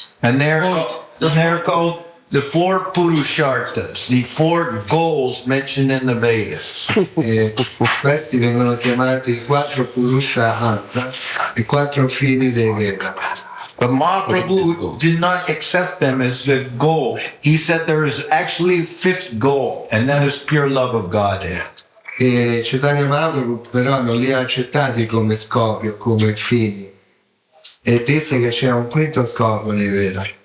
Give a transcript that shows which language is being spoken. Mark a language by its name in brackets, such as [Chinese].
[English] And they're called the four Purusharthas, the four goals mentioned in the Vedas. [Italian] E questi vengono chiamati i quattro Purushartha, i quattro fini dei Veda. [English] But Mahaprabhu did not accept them as the goal. He said there is actually a fifth goal, and that is pure love of Godhead. [Italian] E Chaitanya Mahaprabhu però non li ha accettati come scopi o come fini. e disse che c'era un quinto scopo nei Veda.